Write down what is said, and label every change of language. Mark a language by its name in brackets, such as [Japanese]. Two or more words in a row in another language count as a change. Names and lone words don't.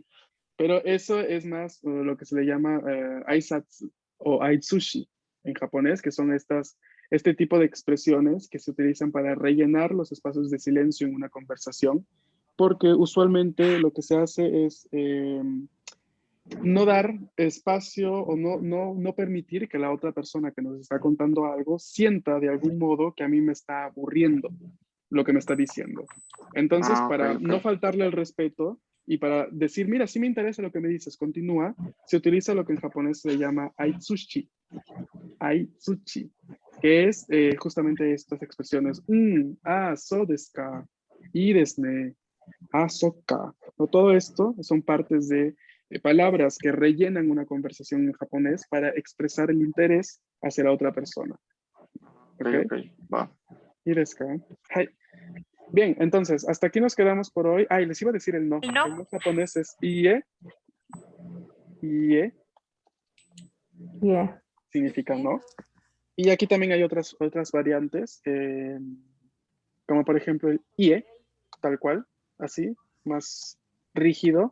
[Spanish] Pero eso es más lo que se le llama aisatsu o aitsushi en japonés, que son este tipo de expresiones que se utilizan para rellenar los espacios de silencio en una conversación, porque usualmente lo que se hace es no dar espacio o no permitir que la otra persona que nos está contando algo sienta de algún modo que a mí me está aburriendo lo que me está diciendo. Entonces, para no faltarle el respeto y para decir, mira, sí me interesa lo que me dices, continúa, se utiliza lo que en japonés se llama aitsushi. Aitsushi, que es justamente estas expresiones. [Japanese] そうですか、いいですね、そうか. [Spanish] No, todo esto son partes de palabras que rellenan una conversación en japonés para expresar el interés hacia la otra persona. ¿Ok? Va. [Japanese] いいですか。はい. [Spanish] Bien, entonces, hasta aquí nos quedamos por hoy. Les iba a decir el no. El no japonés es ie. Ie. Significa no. Y aquí también hay otras variantes, como por ejemplo el ie, tal cual, así, más rígido.